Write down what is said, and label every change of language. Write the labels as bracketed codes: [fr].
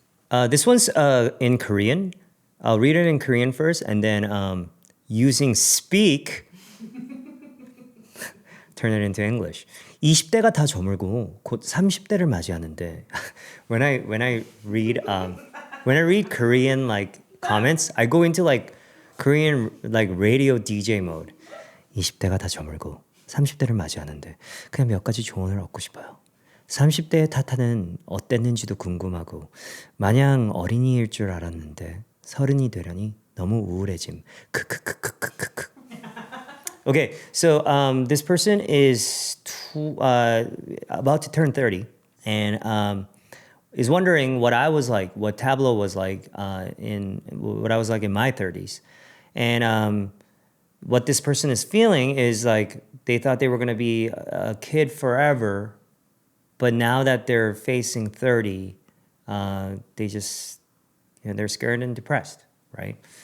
[en] This one's in Korean. I'll read it in Korean first, and then using speak, turn it into English. [ko] 20대가 다 저물고 곧 30대를 맞이하는데 [en] when I read Korean like comments, I go into like Korean like radio DJ mode. [ko] 20대가 다 저물고 30대를 맞이하는데 그냥 몇 가지 조언을 얻고 싶어요. 30대의 타타는 어땠는지도 궁금하고 마냥 어린이일 줄 알았는데 30이 되려니 너무 우울해짐. 크크크크크크크. [en] Okay, so this person is about to turn 30 and is wondering what I was like, what Tablo was like in what I was like in my 30s. And what this person is feeling is like they thought they were going to be a kid forever, but now that they're facing 30, they just, they're scared and depressed, right?